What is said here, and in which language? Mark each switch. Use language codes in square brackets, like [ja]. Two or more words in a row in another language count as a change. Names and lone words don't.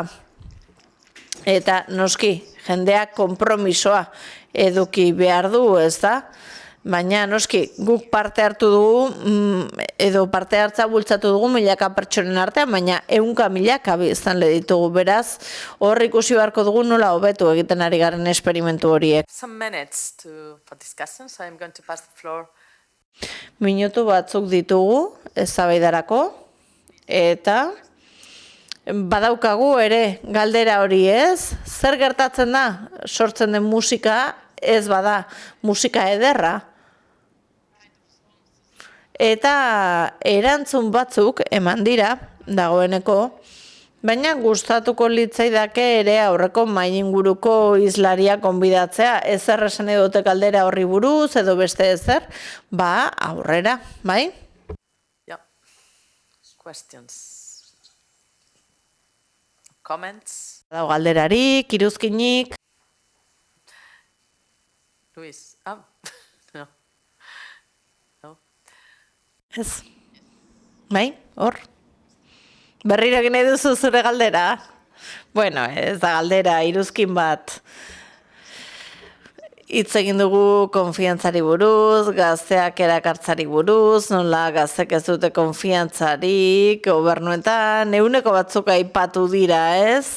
[eu] Eta noski, jendeak konpromisoa eduki behar du, ez da? Baina noski, guk parte hartu dugu, edo parte hartza bultzatu dugu milaka pertsonen artean, baina 100 milaka biztanle ditugu, beraz, hor ikusi beharko dugu nola hobetu egiten ari garen esperimentu horiek. [en] Some minutes for discussion, so I'm going to pass the floor. [eu] Minutu batzuk ditugu, eztabaidarako, eta badaukagu ere galdera hori, ez? Zer gertatzen da? Sortzen den musika ez bada musika ederra. Eta erantzun batzuk eman dira dagoeneko, baina gustatuko litzaidake ere aurreko mahai inguruko hizlaria gonbidatzea, ezer esan dute galdera horri buruz edo beste ezer, ba aurrera, bai? [en] Yeah. Questions. Comments. [eu] Dago galderarik, iruzkinik. [en] Luis. No. No. [eu] Ez. Bai, hor. Berriro egin nahi duzu zure galdera. Bueno, ez da galdera, iruzkin bat. Hitz egin dugu konfiantzari buruz, gazteak erakartzari buruz, nola gaztek ez dute konfiantzarik, gobernuetan, euneko batzuk aipatu dira, ez?